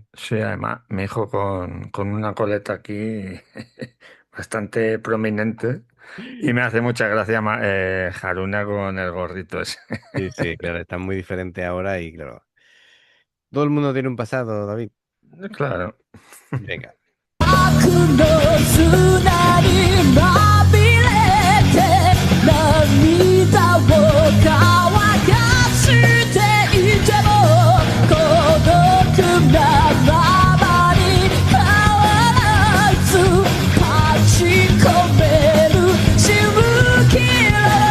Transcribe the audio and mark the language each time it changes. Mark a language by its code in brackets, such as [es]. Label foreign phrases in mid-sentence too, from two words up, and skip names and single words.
[es] Sí, además, mi hijo con una coleta aquí bastante prominente y me hace mucha gracia Haruna con el gorrito ese. Sí, sí, claro, está muy diferente ahora y claro. Todo el mundo tiene un pasado, David. Claro. Venga. [ja] 砂にまみれて涙を乾かしていても孤独なままに変わらず立ち込めるしぶきら